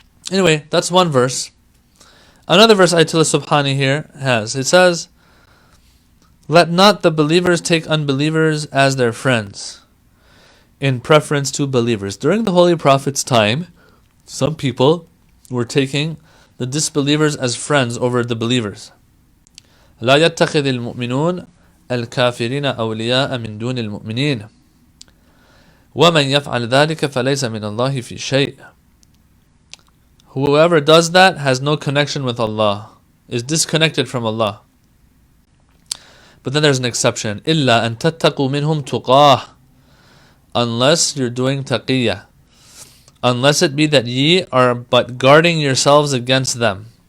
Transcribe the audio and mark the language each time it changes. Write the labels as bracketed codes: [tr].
[en] Anyway, that's one verse. Another verse Ayatollah Subhani here has, it says, let not the believers take unbelievers as their friends in preference to believers. During the Holy Prophet's time, some people were taking the disbelievers as friends over the believers. [ar] لا يتخذ المؤمنون الكافرين أولياء من دون المؤمنين ومن يفعل ذلك فليس من الله في شيء. [en] Whoever does that has no connection with Allah, is disconnected from Allah. But then there's an exception. [ar] إِلَّا أَن تَتَّقُوا مِنْهُمْ تُقَاهِ, [en] unless you're doing taqiyya, unless it be that ye are but guarding yourselves against them.